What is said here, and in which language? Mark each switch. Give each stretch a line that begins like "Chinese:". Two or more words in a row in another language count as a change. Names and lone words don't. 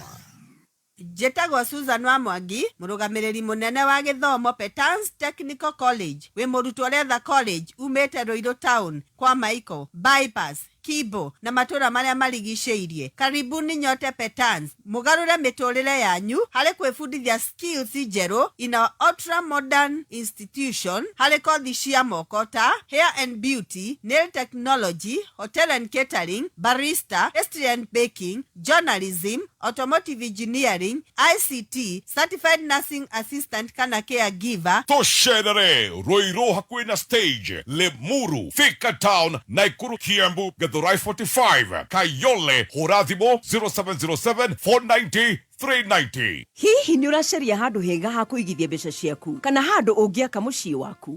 Kikuyu: Njĩtagwo Susan wa Mwangi mũrũgamĩrĩri mũnene wa gĩthomo Petans Technical College wĩ mũrutwo ũretha college umĩte Ruiru Town kwa Michael bypass Kibo na matũra marĩa marigicĩirie karibuni nyote Petans mũgarũre mĩtũrĩre yanyu harĩ kwĩbundithia skills njerũ
English: in our ultra modern institution
Kikuyu: harĩ kothi cia moko ta
English: hair and beauty, nail technology, hotel and catering, barista, pastry and baking, journalism, automotive engineering, ICT, certified nursing assistant
Kikuyu: kana caregiver. Tosherere Ruiru hakuhi na stage Lemuru Thika Town Naikuru Kiambu Githurai 45 Kayole Horathimo 0707 490 390. Hihi ni uracaria handu hega ha kuigithia mbeca ciaku kana handu ungiaka mucii waku?